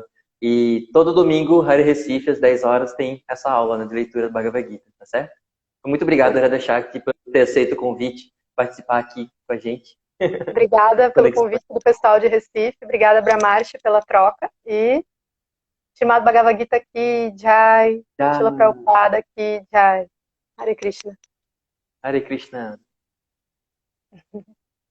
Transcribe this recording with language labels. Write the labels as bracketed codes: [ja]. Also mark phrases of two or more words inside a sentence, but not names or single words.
[pt] E todo domingo, Hare Recife, às 10 horas, tem essa aula, né, de leitura do Bhagavad Gita, tá certo? Muito obrigado, Radhashakti, por ter aceito o convite, participar aqui com a gente. Obrigada pelo convite do pessoal de Recife. Obrigada, Brahmarshi, pela troca. E Srimad Bhagavad Gita aqui, Jai. Srila Prabhupada aqui, Jai. [sa] Hare Krishna. Hare Krishna.